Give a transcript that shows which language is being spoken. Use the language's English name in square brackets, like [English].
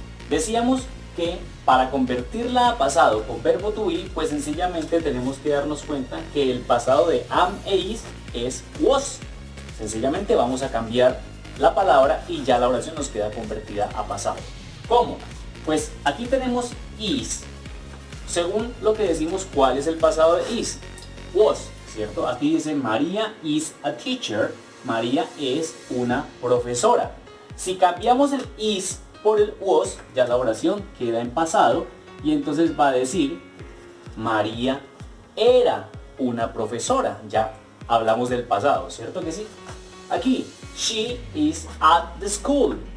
[Spanish] Decíamos que para convertirla a pasado con verbo to be, pues sencillamente tenemos que darnos cuenta que el pasado de am e is es was. Sencillamente vamos a cambiar la palabra y ya la oración nos queda convertida a pasado. ¿Cómo? Pues aquí tenemos is. Según lo que decimos, ¿cuál es el pasado de is? Was, ¿cierto? Aquí dice María [English] is a teacher. [Spanish] María es una profesora. Si cambiamos el is por el was, ya la oración queda en pasado y entonces va a decir María era una profesora. Ya hablamos del pasado, ¿cierto que sí? Aquí, [English] she is at the school.